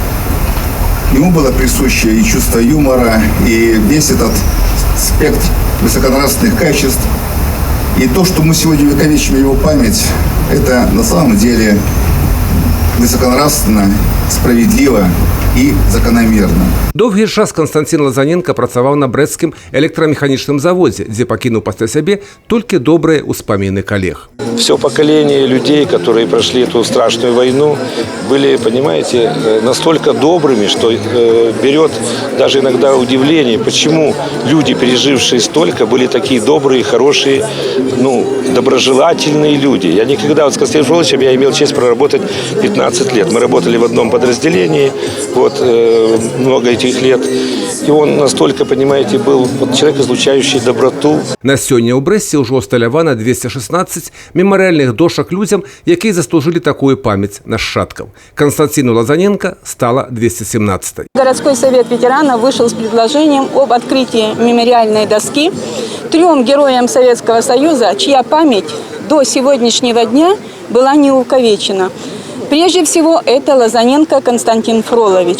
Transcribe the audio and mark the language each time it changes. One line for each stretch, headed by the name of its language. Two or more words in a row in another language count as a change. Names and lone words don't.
Russian: Ему было присуще и чувство юмора, и весь этот спектр высоконравственных качеств. И то, что мы сегодня увековечим его память, это на самом деле высоконравственно, справедливо
Ukrainian: і закономірно. Довгий час
Belarusian: Константин Лазаненко працаваў на брэсцкім электрамеханічным заводзе, дзе пакінуў пасля сябе толькі добрыя ўспаміны калег.
Russian: Все поколение людей, которые прошли эту страшную войну, были, понимаете, настолько добрыми, что берет даже иногда удивление, почему люди, пережившие столько, были такие добрые, хорошие, доброжелательные люди. Я никогда, с Константином Фроловичем я имел честь проработать 15 лет. Мы работали в одном подразделении, много этих лет. И он настолько, понимаете, был человек, излучающий доброту.
Belarusian: На сёння ў Брэсце ўжо усталявана 216 мемарыяльных дошак людзям, якія заслужылі такую памяць нашчадкаў.
Russian: Константину Лазаненко стала 217-й. Городской совет ветеранов вышел с предложением об открытии мемориальной доски 3 героям Советского Союза, чья память до сегодняшнего дня была не увековечена. Прежде всего, это Лазаненко Константин Фролович.